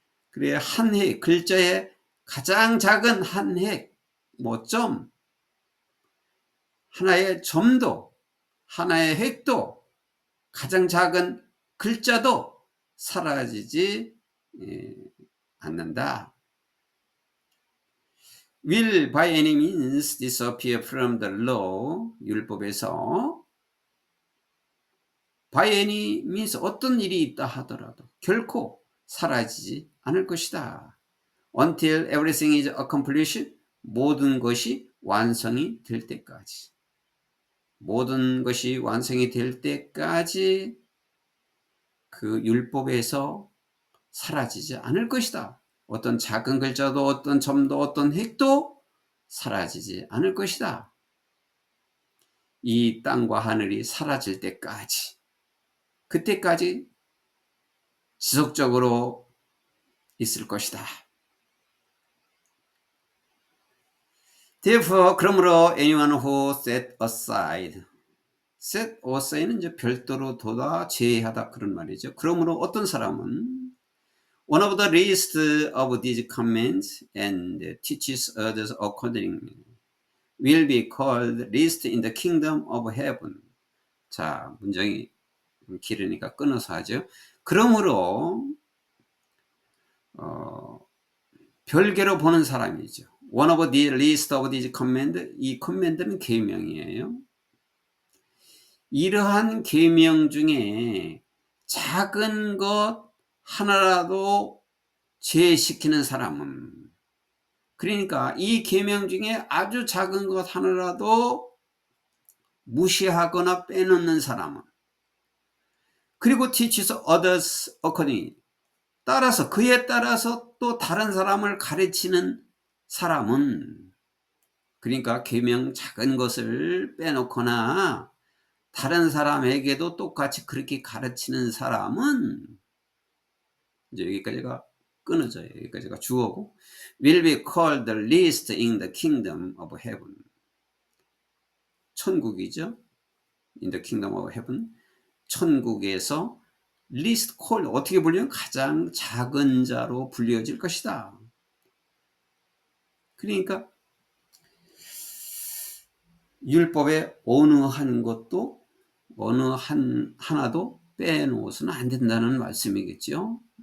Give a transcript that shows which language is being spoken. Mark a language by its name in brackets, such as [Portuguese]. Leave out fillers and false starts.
[Korean] 그래야 한 획, 글자의 가장 작은 한 획, 점, 하나의 점도, 하나의 획도, 가장 작은 글자도 사라지지 않는다. [English] will by any means disappear from the law, [Korean] 율법에서 [English] by any means [Korean] 어떤 일이 있다 하더라도 결코 사라지지 않을 것이다. [English] until everything is accomplished, [Korean] 모든 것이 완성이 될 때까지. 모든 것이 완성이 될 때까지 그 율법에서 사라지지 않을 것이다. 어떤 작은 글자도 어떤 점도 어떤 획도 사라지지 않을 것이다. 이 땅과 하늘이 사라질 때까지, 그때까지 지속적으로 있을 것이다. [English] Therefore, [Korean] 그러므로 [English] anyone who set aside, set aside [Korean] 는 이제 별도로 둬다 제하다 그런 말이죠. 그러므로 어떤 사람은 [English] one of the least of these commandments and teaches others accordingly will be called least in the kingdom of heaven. [Korean] 자, 문장이 길으니까 끊어서 하죠. 그러므로 별개로 보는 사람이죠. [English] One of the least of these command, [Korean] 이 command는 계명이에요. 이러한 계명 중에 작은 것 하나라도 제시키는 사람은, 그러니까 이 계명 중에 아주 작은 것 하나라도 무시하거나 빼놓는 사람은, 그리고 [English] teaches others accordingly, [Korean] 따라서 그에 따라서 또 다른 사람을 가르치는 사람은, 그러니까 계명 작은 것을 빼놓거나 다른 사람에게도 똑같이 그렇게 가르치는 사람은, 이제 여기까지가 끊어져요. 여기까지가 주어고, [English] will be called the least in the kingdom of heaven. [Korean] 천국이죠. [English] in the kingdom of heaven. [Korean] 천국에서 [English] least called, [Korean] 어떻게 불리면 가장 작은 자로 불려질 것이다. 그러니까 율법의 어느 한 것도 어느 하나도 빼놓아서는 안 된다는 말씀이겠죠.